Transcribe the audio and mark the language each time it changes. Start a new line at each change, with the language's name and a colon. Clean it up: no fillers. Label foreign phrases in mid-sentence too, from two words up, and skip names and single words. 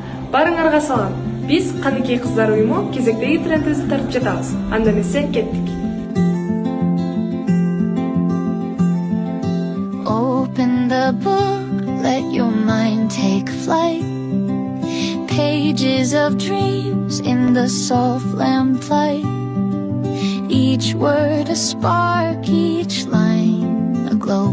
Kyrgyz: Барыңарга салам. Биз Каныкей кыздар уюму кезектеги трендибизди тартып жатабыз. Анда эмесе кеттик.
English: Open the book, let your mind take flight. Pages of dreams in the soft lamplight. Each word a spark, each line a glow.